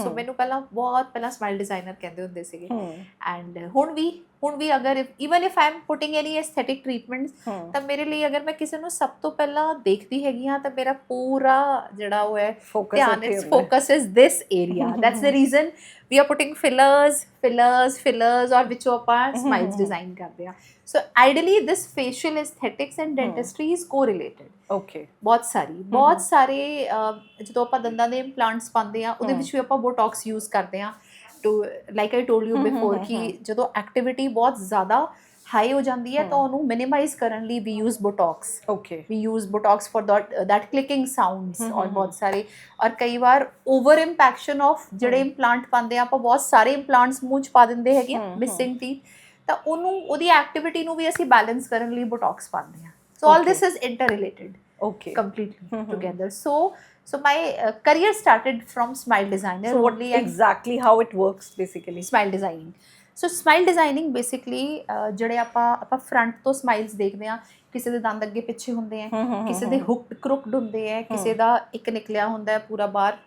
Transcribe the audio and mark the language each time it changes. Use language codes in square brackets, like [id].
[pa] so ਮੈਨੂੰ ਪਹਿਲਾਂ ਬਹੁਤ ਪਹਿਲਾਂ smile designer ਕਹਿੰਦੇ ਹੁੰਦੇ ਸੀਗੇ and ਹੁਣ ਵੀ ਅਗਰ [en] even if I am putting any aesthetic treatments [pa] ਤਾਂ ਮੇਰੇ ਲਈ ਅਗਰ ਮੈਂ ਕਿਸੇ ਨੂੰ ਸਭ ਤੋਂ ਪਹਿਲਾਂ ਦੇਖਦੀ ਹੈਗੀ ਹਾਂ ਤਾਂ ਮੇਰਾ ਪੂਰਾ ਜਿਹੜਾ ਉਹ ਹੈ ਧਿਆਨ [en] focus is this area। that's the reason we are putting fillers [pa] ਔਰ ਵਿੱਚੋਂ ਆਪਾਂ smiles design ਕਰਦੇ ਹਾਂ। [en] so ideally this facial aesthetics and dentistry is correlated। Okay। [pa] ਬਹੁਤ ਸਾਰੇ ਜਦੋਂ ਆਪਾਂ ਦੰਦਾਂ ਦੇ ਇੰਪਲਾਂਟਸ ਪਾਉਂਦੇ ਆ ਉਹਦੇ ਵਿੱਚ ਵੀ ਆਪਾਂ ਬੋਟੌਕਸ ਯੂਜ਼ ਕਰਦੇ ਆ [en] too like I told you before [pa] ਕਿ ਜਦੋਂ ਐਕਟੀਵਿਟੀ ਬਹੁਤ ਜ਼ਿਆਦਾ ਹਾਈ ਹੋ ਜਾਂਦੀ ਹੈ ਤਾਂ ਉਹਨੂੰ ਮਿਨੀਮਾਈਜ਼ ਕਰਨ ਲਈ ਵੀ use Botox. [en] Okay। We use Botox for that clicking sounds [pa] ਔਰ ਬਹੁਤ ਸਾਰੇ ਔਰ ਕਈ ਵਾਰ ਓਵਰ ਇੰਪੈਕਸ਼ਨ ਆਫ ਜਿਹੜੇ ਇੰਪਲਾਂਟ ਪਾਉਂਦੇ ਆ ਆਪਾਂ ਬਹੁਤ ਸਾਰੇ ਇੰਪਲਾਂਟਸ ਮੂੰਹ 'ਚ ਪਾ ਦਿੰਦੇ ਹੈਗੇ ਆ ਮਿਸਿੰਗ ਟੀਥ ਤਾਂ ਉਹਦੀ ਐਕਟੀਵਿਟੀ ਨੂੰ ਵੀ ਅਸੀਂ ਬੈਲੈਂਸ ਕਰਨ ਲਈ ਬੋਟੌਕਸ ਪਾਉਂਦੇ ਆ। [en] so all this is interrelated completely together। so my career started from smile designer so only। exactly how it works basically? smile designing, so smile designing basically [pa] ਜਿਹੜੇ ਆਪਾਂ ਫਰੰਟ ਤੋਂ smiles ਦੇਖਦੇ ਆ, ਕਿਸੇ ਦੇ ਦੰਦ ਅੱਗੇ ਪਿੱਛੇ ਹੁੰਦੇ ਆ, ਕਿਸੇ ਦੇ ਹੁਕਡ ਕ੍ਰੁਕਡ ਹੁੰਦੇ ਆ, ਕਿਸੇ ਦਾ ਇੱਕ ਨਿਕਲਿਆ ਹੁੰਦਾ ਹੈ ਪੂਰਾ ਬਾਹਰ।